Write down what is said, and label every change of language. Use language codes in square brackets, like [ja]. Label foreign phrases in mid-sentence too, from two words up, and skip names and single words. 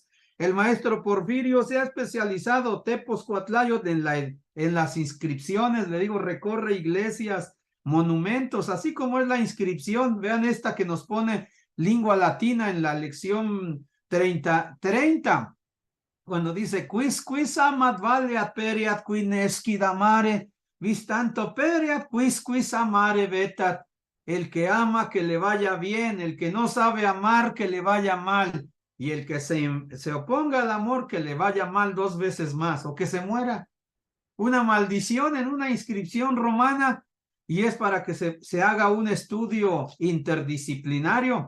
[es] El maestro Porfirio se ha especializado, Tepos Cuatlayot, en las inscripciones, le digo, recorre iglesias, monumentos, así como es la inscripción. Vean esta que nos pone lengua latina en la lección 30, cuando dice, [la] quis amat valeat periat qui nescid amare, vis tanto periat quis amare vetat. [es] El que ama, que le vaya bien; el que no sabe amar, que le vaya mal; y el que se oponga al amor, que le vaya mal 2 veces más, o que se muera. Una maldición en una inscripción romana, y es para que se haga un estudio interdisciplinario.